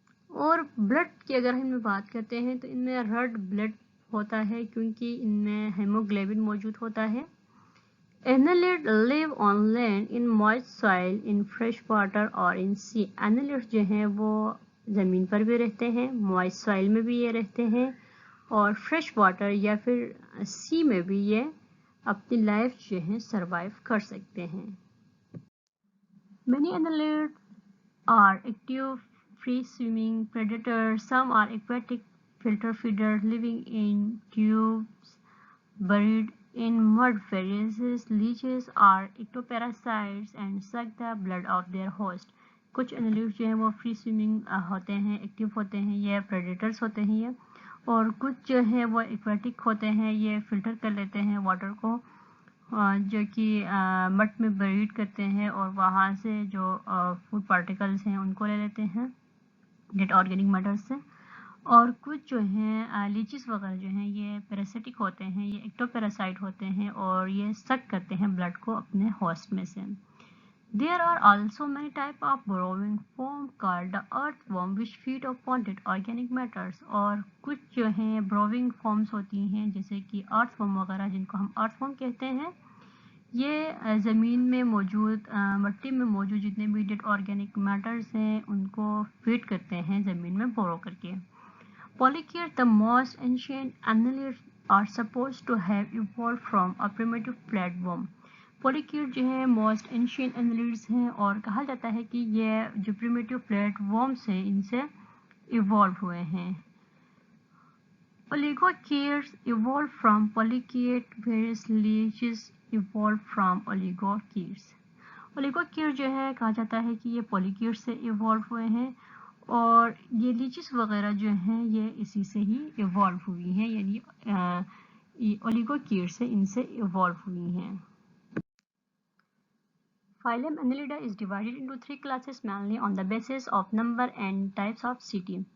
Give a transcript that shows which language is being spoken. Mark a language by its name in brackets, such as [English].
[Urdu] اور بلڈ کی اگر ہم بات کرتے ہیں تو ان میں ریڈ بلڈ ہوتا ہے کیونکہ ان میں ہیموگلوبن موجود ہوتا ہے. [English] Annelid live on land in moist soil in fresh water or in sea. [Urdu] Annelid جو ہیں وہ زمین پر بھی رہتے ہیں، موائسٹ سوائل میں بھی یہ رہتے ہیں اور فریش واٹر یا پھر سی میں بھی یہ اپنی لائف جو ہے سروائیو کر سکتے ہیں. [English] Many annelids are active free swimming predators. Some are aquatic filter feeders living in tubes buried in mud. Various leeches are ectoparasites and suck the blood of their host. [Urdu] کچھ انیلیڈ جو ہیں وہ free swimming ہوتے ہیں، active ہوتے ہیں، یہ predators ہوتے ہیں یہ، اور کچھ جو ہے وہ ایکویٹک ہوتے ہیں، یہ فلٹر کر لیتے ہیں واٹر کو جو کہ مٹ میں بریڈ کرتے ہیں اور وہاں سے جو فوڈ پارٹیکلز ہیں ان کو لے لیتے ہیں ڈیڈ آرگینک میٹر سے. اور کچھ جو ہیں لیچز وغیرہ جو ہیں یہ پیراسائٹک ہوتے ہیں، یہ ایکٹو پیراسائٹ ہوتے ہیں اور یہ سک کرتے ہیں بلڈ کو اپنے ہوسٹ میں سے. [English] There are also many types of burrowing form called the earthworm which feed upon dead organic matters. [Urdu] اور کچھ جو ہیں [English] burrowing forms [Urdu] ہوتی ہیں جیسے کہ earthworm وغیرہ جن کو ہم earthworm کہتے ہیں، یہ زمین میں موجود مٹی میں موجود جتنے بھی ڈیڈ آرگینک میٹرز ہیں ان کو فیڈ کرتے ہیں زمین میں بورو کر کے. [English] Polychaetes, the most ancient annelids, are supposed to have evolved from a primitive flatworm. [Urdu] پولیکیٹ جو ہے موسٹ اینشینٹ انیلیڈز ہیں اور کہا جاتا ہے کہ یہ جو پریمیٹیو فلیٹ ورمز ہیں ان سے ایوالو ہوئے ہیں. [English] Oligochaetes evolved from polychaete, whereas leeches evolved from oligochaetes. [Urdu] Oligochaete جو ہے کہا جاتا ہے کہ یہ پولیکیٹ سے ایوالو ہوئے ہیں اور یہ لیچز وغیرہ جو ہیں یہ اسی سے ہی ایوالو ہوئی ہیں، یعنی اولیگوکیٹ سے ان سے ایوالو ہوئی ہیں. [English] Phylum Annelida is divided into three classes mainly on the basis of number and types of city.